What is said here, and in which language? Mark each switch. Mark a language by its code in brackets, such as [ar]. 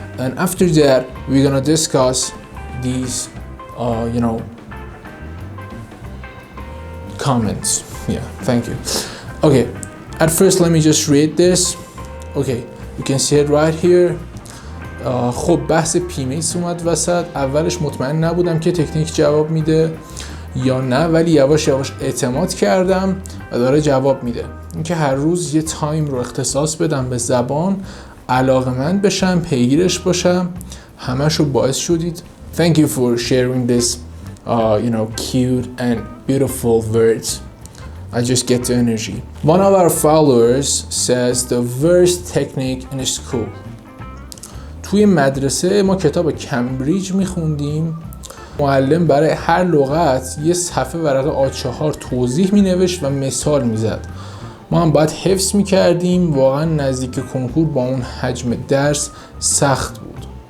[en] And after that, we're gonna discuss these, you know, comments. Yeah, thank you. Okay, at first let me just read this. Okay, you can see it right here. [fa] خب بحث پیمیس اومد وسط. اولش مطمئن نبودم که تکنیک جواب میده یا نه، ولی یواش یواش اعتماد کردم و داره جواب میده. اینکه هر روز یه تایم رو اختصاص بدم به زبان، علاقه‌مند بشم، پیگیرش باشم، همشو باعث شدید. [en] Thank you for sharing this, you know, cute and beautiful words. I just get the energy. One of our followers says the worst technique in school. [fa] توی مدرسه ما کتاب کمبریج میخوندیم. معلم برای هر لغت یه صفحه ورق A4 توضیح مینوشت و مثال میزد. ما هم باید حفظ میکردیم. واقعا نزدیک کنکور با اون حجم درس سخت بود.